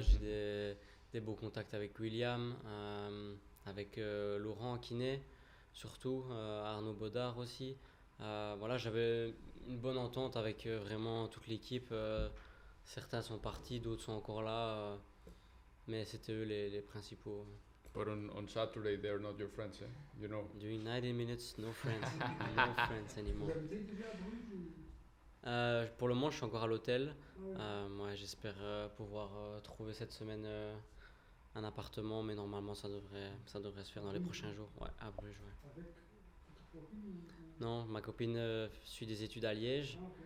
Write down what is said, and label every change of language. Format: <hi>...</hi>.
<fr>J'ai des beaux contacts avec William, avec Laurent Kiné, surtout, Arnaud Baudard aussi. Voilà, j'avais une bonne entente avec vraiment toute l'équipe. Certains sont partis, d'autres sont encore là, mais c'était eux les principaux.</fr> <en>But on Saturday, they're not your friends, you know. During 90 minutes, no friends, no friends anymore.</en> <fr>Vous habitez déjà à Bruges ou? Pour le moment, je suis encore à l'hôtel. Ouais. Moi, j'espère pouvoir trouver cette semaine un appartement, mais normalement, ça devrait se faire dans les prochains jours. Ouais, à Bruges, ouais. Avec votre copine ou? Non, ma copine suit des études à Liège.</fr>